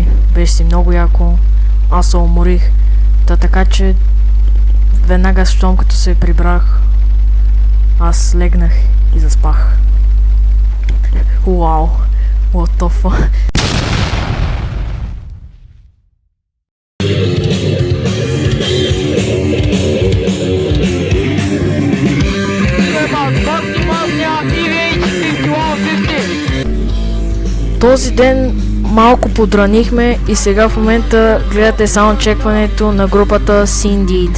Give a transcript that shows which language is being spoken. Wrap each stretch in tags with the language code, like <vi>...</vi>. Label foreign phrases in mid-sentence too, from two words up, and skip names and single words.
<bg>беше си много яко, аз се уморих, така че веднага щом като се прибрах, аз легнах и заспах. Вау,</bg> <en>what the fuck.</en> <bg>Този ден малко подранихме и сега в момента гледате саундчекването на групата Indeed.</bg>